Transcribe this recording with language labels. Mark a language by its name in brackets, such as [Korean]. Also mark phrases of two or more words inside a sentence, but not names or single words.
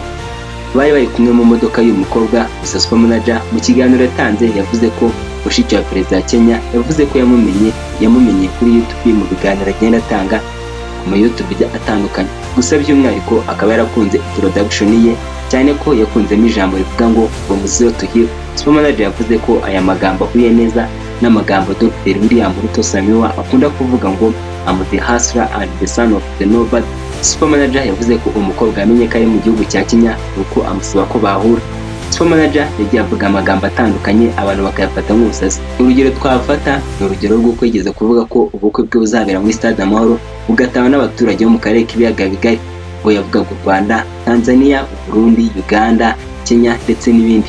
[Kinyarwanda] Bari kumwe mu modoka y'uyu mukobwa. Gusa super manager mu kiganiro yatanze yavuze ko mushiki wa perezida wa Kenya yavuze ko yamumenye kuri YouTube mu biganiro agenda atanga ku YouTube atandukanye. Gusa by'umwihariko akaba yarakunze introduction ye cyane ko yakunzemo ijambo rivuga ngo [English] from zero to hero. [Kinyarwanda] Super manager yavuze ko aya magambo ahuye neza n'amagambo Dr. William Ruto Samiwa akunda kuvuga ngo [English] I'm the hustler and the son of the nobody. [Kinyarwanda] Super manager yavuze ko umukobwa yamenye ko ari mu gihugu cya Kenya nuko amusaba ko bahura. Super manager yagiye avuga amagambo atandukanye abantu bakayafata nk'ubusazi. Urugero twafata ni urugero rw'uko yigeze kuvuga ko ubukwe bwe buzabera muri Stade Amahoro bugataba n'abaturage bo mu karere k'ibiyaga bigari, ngo yavugaga u Rwanda, Tanzania, Burundi, Uganda, Kenya ndetse n'ibindi.